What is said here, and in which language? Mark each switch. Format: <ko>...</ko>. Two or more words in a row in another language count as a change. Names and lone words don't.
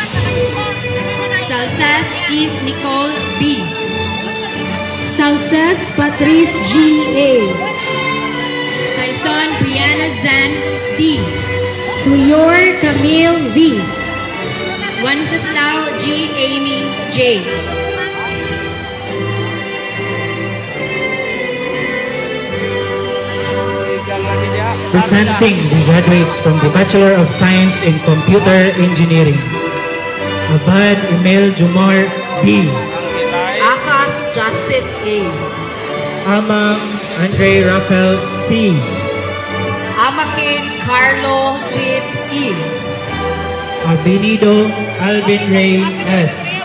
<en>Salsas Eve Nicole B. Salses Patrice G. A. Saison Brianna Zan D. Tuyor Camille V. Wenceslao G. Amy J. Presenting the graduates from the Bachelor of Science in Computer Engineering. Abad Emil Jumar B. Akas Justin A. Amang Andre Rafael C. Amakin Carlo Jit E. Abinido Alvin Ray S.</en>